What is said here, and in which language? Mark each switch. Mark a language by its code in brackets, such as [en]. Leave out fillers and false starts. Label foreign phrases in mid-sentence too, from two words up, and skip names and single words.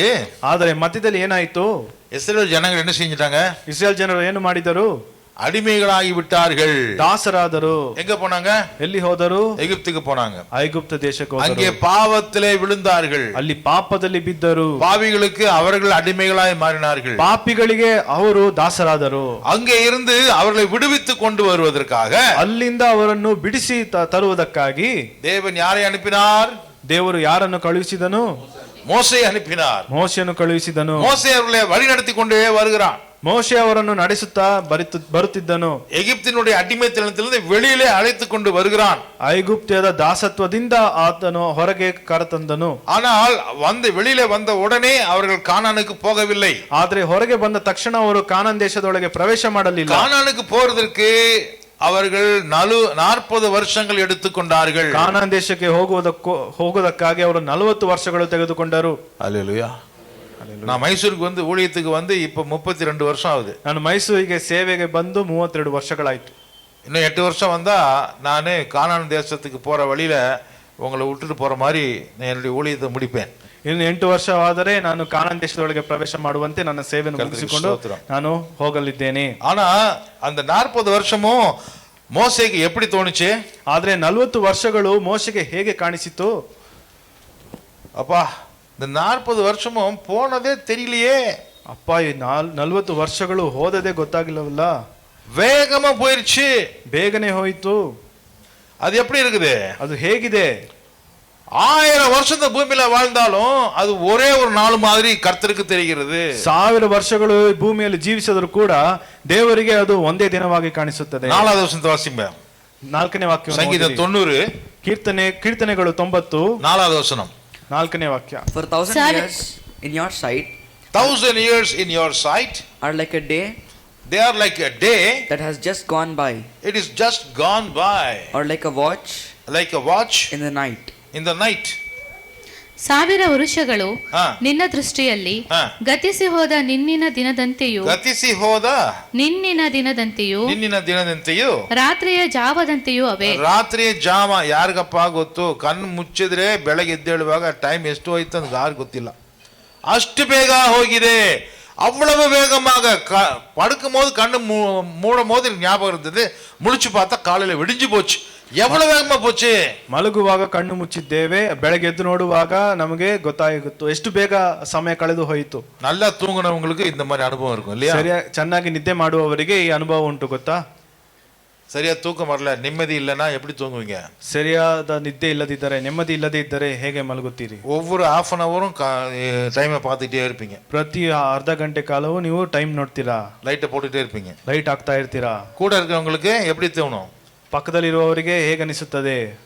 [kn] ಆದರೆ ಮಧ್ಯದಲ್ಲಿ ಏನಾಯಿತು? [ta] இஸ்ரவேல் ஜனங்கள் என்ன செஞ்சிட்டாங்க? [kn] ಇಸ್ರೇಲ್ ಜನರು ಏನು ಮಾಡಿದರು? [ta] அடிமைகளாகி விட்டார்கள். [kn] ದಾಸರಾದರು. [ta] எங்க போனாங்க? [kn] ಎಲ್ಲಿ ಹೋದರು? [ta] எகிப்துக்கு போனாங்க. [kn] ಐಗುಪ್ತ ದೇಶಕ್ಕೆ [ta] அங்கே [kn] ಹೋದರು. [ta] பாவத்திலே விழுந்தார்கள். [kn] ಅಲ್ಲಿ ಪಾಪದಲ್ಲಿ ಬಿದ್ದರು. [ta] பாவிகளுக்கு அவர்கள் அடிமைகளாய் மாறினார்கள். [kn] ಪಾಪಿಗಳಿಗೆ ಅವರು ದಾಸರಾದರು. [ta] அங்கே இருந்து அவர்களை விடுவித்து கொண்டு வருவதற்காக [kn] ಅಲ್ಲಿಂದ ಅವರನ್ನು ಬಿಡಿಸಿ ತರುವುದಕ್ಕಾಗಿ [ta] தேவன் யாரை அனுப்பினார்? [kn] ದೇವರು ಯಾರನ್ನು ಕಳುಹಿಸಿದನು? [ta] மோசே அனுப்பினார். [kn] ಮೋಶೆಯನ್ನು ಕಳುಹಿಸಿದನು. [ta] மோசே அவர்களை வழி நடத்தி கொண்டே வருகிறான். [kn] ಮೋಶೆ ಅವರನ್ನು ನಡೆಸುತ್ತಾ ಬರುತ್ತಿದ್ದನು. [ta] எகிப்தினுடைய அடிமைத்தனத்திலிருந்து வெளியிலே அழைத்து கொண்டு வருகிறான். [kn] ಐಗುಪ್ತ್ಯದ ದಾಸತ್ವದಿಂದ ಆತನು ಹೊರಗೆ ಕರೆತಂದನು. [ta] ஆனால் வந்து வெளியிலே வந்த உடனே அவர்கள் கானானுக்கு போகவில்லை. [kn] ಆದ್ರೆ ಹೊರಗೆ ಬಂದ ತಕ್ಷಣ ಅವರು ಕಾನಾನ್ ದೇಶದೊಳಗೆ ಪ್ರವೇಶ ಮಾಡಲಿಲ್ಲ. [ta] கானானுக்கு போறதற்கு அவர்கள் 40 வருஷங்கள் எடுத்துக்கொண்டார்கள். [kn] ಕಾನಾನ್ ದೇಶಕ್ಕೆ ಹೋಗುವುದಕ್ಕಾಗಿ ಅವರು 40 ವರ್ಷಗಳು ತೆಗೆದುಕೊಂಡರು. [ta] அல்லேலூயா. நான் மைசூருக்கு வந்து ஊழியத்துக்கு வந்து இப்ப 32 வருஷம் ஆகுது. [kn] ನಾನು ಮೈಸೂರಿಗೆ ಸೇವೆಗೆ ಬಂದು 32 ವರ್ಷಗಳಾಯ್ತು. [ta] இன்னும் 8 வருஷம் வந்தா நானே கானான் தேசத்துக்கு போற வழியில உங்களை விட்டுட்டு போற மாதிரி நான் என்னுடைய ஊழியத்தை முடிப்பேன். [kn] ಇನ್ನು 8 ವರ್ಷವಾದರೆ ನಾನು ಕಾನಾನ್ ದೇಶದೊಳಗೆ ಪ್ರವೇಶ ಮಾಡುವಂತೆ ನನ್ನ ಸೇವೆಯನ್ನು ಮುಗಿಸಿಕೊಂಡು ನಾನು ಹೋಗಲಿದ್ದೇನೆ. [ta] ஆனா அந்த 40 வருஷமும் மோசேக்கு எப்படி தோணுச்சு? [kn] ಆದ್ರೆ 40 ವರ್ಷಗಳು ಮೋಶೆಗೆ ಹೇಗೆ ಕಾಣಿಸಿತು? [ta] அப்பா இந்த 40 வருஷமும் போனதே தெரியலையே. [kn] ಅಪ್ಪ ಈ 40 ವರ್ಷಗಳು ಹೋದದೇ ಗೊತ್ತಾಗಿಲ್ಲವಲ್ಲ. [ta] வேகமா போயிருச்சு. [kn] ಬೇಗನೆ ಹೋಯಿತು. [ta] அது எப்படி இருக்குது? [kn] ಅದು ಹೇಗಿದೆ? [ta] 1000 வருஷம் இந்த பூமியில வாழ்ந்தாலும் அது ஒரே ஒரு நாள் மாதிரி கர்த்தருக்கு தெரிகிறது. [kn] 1000 ವರ್ಷಗಳು ಭೂಮಿಯಲ್ಲಿ ಜೀವಿಸಿದರೂ ಕೂಡ ದೇವರಿಗೆ ಅದು ಒಂದೇ ದಿನವಾಗಿ ಕಾಣಿಸುತ್ತದೆ. [ta] 4வது வசனத்தை வாசிங்க. [kn] 4ನೇ ವಾಕ್ಯ. [ta] சங்கீதம் 90 [kn] ಕೀರ್ತನೆಗಳು 90 [ta] 4வது வசனம். [kn] 4ನೇ ವಾಕ್ಯ. [en] For 1000 years in your sight 1000 years in your sight are like a day they are like a day that has just gone by, it is just gone by, or like a watch in the night. in the night. [kn] 1000 ವರುಷಗಳು ನಿನ್ನ ದೃಷ್ಟಿಯಲ್ಲಿ ಗತಿಸಿ ಹೋದ ನಿನ್ನಿನ ದಿನದಂತೆಯೂ ರಾತ್ರಿಯ ಜಾವದಂತೆಯೂ ಅವೆ. ರಾತ್ರಿಯ ಜಾವ ಯಾರಿಗಪ್ಪ ಗೊತ್ತು? ಕಣ್ಣು ಮುಚ್ಚಿದ್ರೆ ಬೆಳಗ್ಗೆ ಎದ್ದೇಳುವಾಗ ಟೈಮ್ ಎಷ್ಟು ಹೋಯ್ತು ಅಂತ ಯಾರು ಗೊತ್ತಿಲ್ಲ. ಅಷ್ಟು ಬೇಗ ಹೋಗಿದೆ. [ta] அவ்வளவு வேகமாக படுக்கும் போது கண்ணு மூடும் போது ஞாபகம் இருந்தது, முழிச்சு பார்த்தா காலையில விடிஞ்சு போச்சு. எவ்வளவு வேகமா போச்சு. [kn] ಮಲಗುವಾಗ ಕಣ್ಣು ಮುಚ್ಚಿದ್ದೇವೆ, ಬೆಳಗ್ಗೆ ಎದ್ದು ನೋಡುವಾಗ ನಮಗೆ ಗೊತ್ತಾಗಿತ್ತು ಎಷ್ಟು ಬೇಗ ಸಮಯ ಕಳೆದು ಹೋಯಿತು. [ta] நல்லா தூங்குனவங்களுக்கு இந்த மாதிரி அனுபவம் இருக்கும் இல்லையா? [kn] ಚೆನ್ನಾಗಿ ನಿದ್ದೆ ಮಾಡುವವರಿಗೆ ಈ ಅನುಭವ ಉಂಟು ಗೊತ್ತಾ? [ta] சரியா தூக்கம் வரல, நிம்மதி இல்லைன்னா எப்படி தூங்குவீங்க? [kn] ಸರಿಯಾದ ನಿದ್ದೆ ಇಲ್ಲದಿದ್ದರೆ, ನೆಮ್ಮದಿ ಇಲ್ಲದೆ ಇದ್ದರೆ ಹೇಗೆ ಮಲಗುತ್ತೀರಿ? [ta] ஒவ்வொரு [en] half an hour [ta] டைமை பார்த்துட்டே இருப்பீங்க. [kn] ಪ್ರತಿ ಅರ್ಧ ಗಂಟೆ ಕಾಲವು ನೀವು ಟೈಮ್ ನೋಡ್ತೀರಾ, [ta] லைட்டை போட்டுட்டே இருப்பீங்க, [kn] ಲೈಟ್ ಹಾಕ್ತಾ ಇರ್ತೀರಾ. [ta] கூட இருக்கிறவங்களுக்கு எப்படி தோணும்? [kn] ಪಕ್ಕದಲ್ಲಿರುವವರಿಗೆ ಹೇಗೆ ಅನಿಸುತ್ತದೆ?